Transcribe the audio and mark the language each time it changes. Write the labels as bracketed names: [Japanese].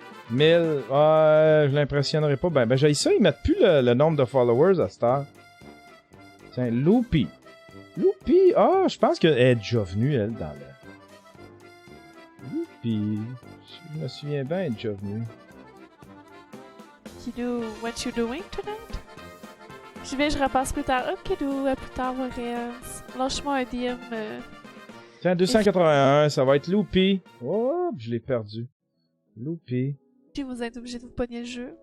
[French] Je l'impressionnerai pas. Ben j'ai ça, ils mettent plus le nombre de followers à cette heure. Tiens, Loopy. Je pense qu'elle est déjà venue, elle, dans le... Loopy. Je me souviens bien, elle est déjà venue. [English] Kidou, what you doing tonight? [French] Je repasse plus tard. Oh, Kidou, à plus tard, Warriors. Lâche-moi un DM. Tiens, 281, ça va être Loopy. Oh, je l'ai perdu. Loopy. Vous êtes obligé de vous pogner le jeu.